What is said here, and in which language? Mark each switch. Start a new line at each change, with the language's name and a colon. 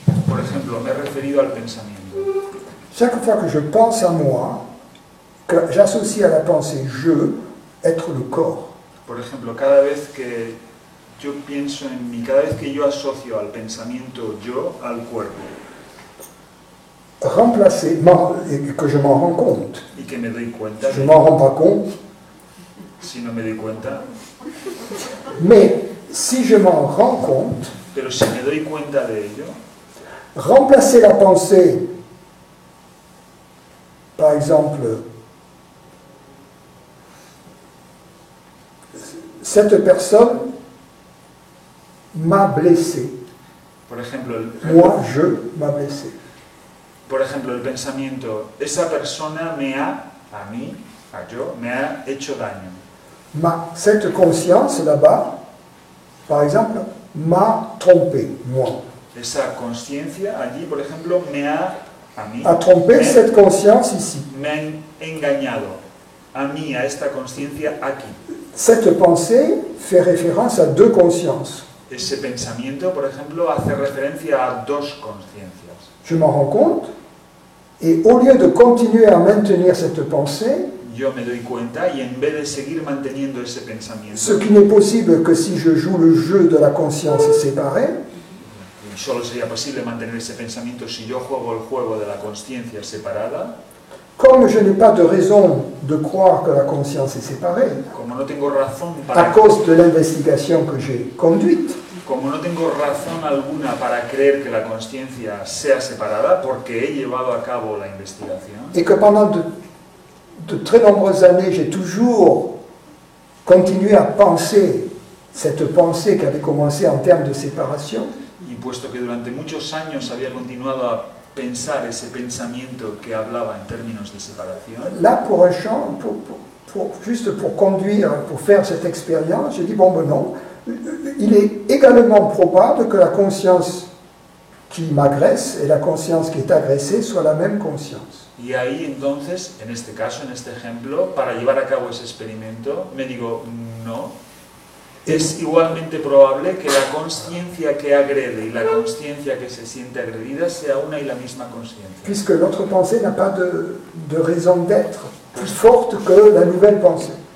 Spanish: Por ejemplo, me he referido al pensamiento.
French: Chaque fois que je pense à moi, que j'associe à la pensée je, être le corps.
Spanish: Por ejemplo, cada vez que yo pienso en mí, cada vez que yo asocio al pensamiento yo al cuerpo.
French: Remplacer, et que je m'en rends compte.
Spanish: Y que me doy cuenta.
French: Je ne m'en rends pas compte.
Spanish: Si no me doy cuenta.
French: Mais si je m'en rends compte,
Spanish: pero si me doy cuenta de ello,
French: remplacer la pensée, par exemple, cette personne m'a blessé.
Spanish: por ejemplo,
French: Moi, je m'a blessé.
Spanish: el pensamiento, esa persona me ha, a mí, a yo, me ha hecho daño.
French: Cette conscience là-bas, par exemple, m'a trompé, moi.
Spanish: Esa conciencia allí, por ejemplo, me ha, a mí,
French: A trompé cette conscience ici.
Spanish: me ha engañado, a mí, a esta conciencia aquí.
French: Cette pensée fait référence à deux consciences.
Spanish: Ese pensamiento, por ejemplo, hace referencia a dos conciencias.
French: Je m'en rends compte, et au lieu de continuer à maintenir cette pensée,
Spanish: Yo me doy cuenta y en vez de seguir manteniendo ese pensamiento,
French: ce qui n'est possible que si je joue le jeu de la conscience séparée,
Spanish: y solo sería posible mantener ese pensamiento si yo juego el juego de la conciencia separada,
French: comme je n'ai pas de raison de croire que la conscience est séparée,
Spanish: como no tengo razón
French: à
Spanish: para,
French: cause de l'investigation que j'ai conduite,
Spanish: como no tengo razón alguna para creer que la conciencia sea separada, porque he llevado a cabo la investigación,
French: et que pendant de très nombreuses années, j'ai toujours continué à penser cette pensée qui avait commencé en termes de séparation,
Spanish: y puesto que durante muchos años había continuado a pensar ese pensamiento que hablaba en términos de separación,
French: là, pour un champ, juste pour conduire, pour faire cette expérience, j'ai dit, bon, ben non, il est également probable que la conscience qui m'agresse et la conscience qui est agressée soient la même conscience.
Spanish: y ahí entonces, en este caso, en este ejemplo, para llevar a cabo ese experimento, me digo, no, es igualmente probable que la conciencia que agrede y la conciencia que se siente agredida sea una y la misma conciencia.
French: Puisque l'autre pensée n'a pas de raison d'être plus forte que la nouvelle pensée.